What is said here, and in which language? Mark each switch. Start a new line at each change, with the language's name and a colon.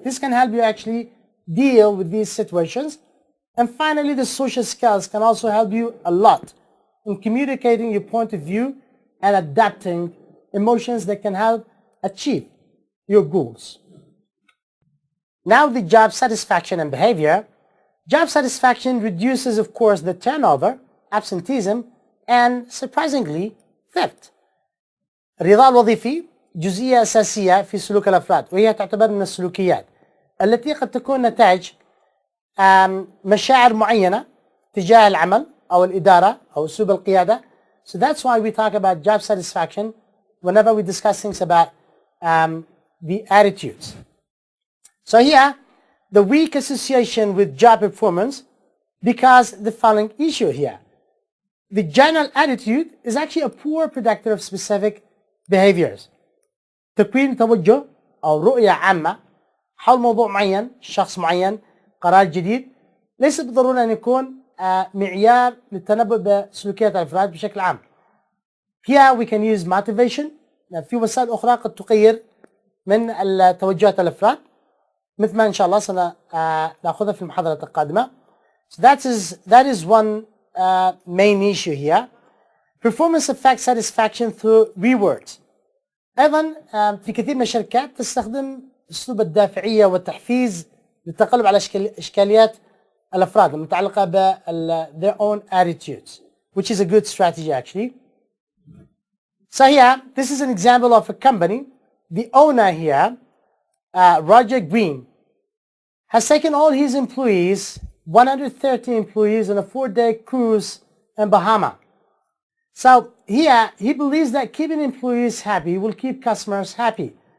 English: This can help you actually deal with these situations. And finally, the social skills can also help you a lot in communicating your point of view and adapting emotions that can help achieve your goals. Now the job satisfaction and behavior. Job satisfaction reduces, of course, the turnover, absenteeism, and surprisingly, theft.
Arabic: الرضا الوظيفي جزئية أساسية في سلوك الأفراد، وهي تعتبر من السلوكيات التي قد تكون نتاج مشاعر معينة تجاه العمل أو الإدارة أو أسلوب القيادة.
English: So that's why we talk about job satisfaction whenever we discuss things about the attitudes. So here, the weak association with job performance because the following issue here. The general attitude is actually a poor predictor of specific behaviors.
Arabic: تكوين توجه أو رؤية عامة حول موضوع معين، شخص معين، قرار جديد، ليس بالضرورة أن يكون معيار للتنبؤ بسلوكيات الأفراد بشكل عام.
English: Here we can use motivation.
Arabic: في وسائل أخرى قد تغير من توجهات الأفراد مثل ما إن شاء الله سنأخذها في المحاضرة القادمة.
English: So that is one main issue here. Performance affects satisfaction through rewards.
Arabic: أيضا في كثير من الشركات تستخدم أسلوب الدافعية والتحفيز للتغلب على إشكاليات الأفراد المتعلقة ب
English: their own attitudes, which is a good strategy actually. So here, this is an example of a company. The owner here, Roger Green, has taken all his employees, 130 employees, on a 4-day cruise in Bahama. So here, he believes that keeping employees happy will keep customers happy.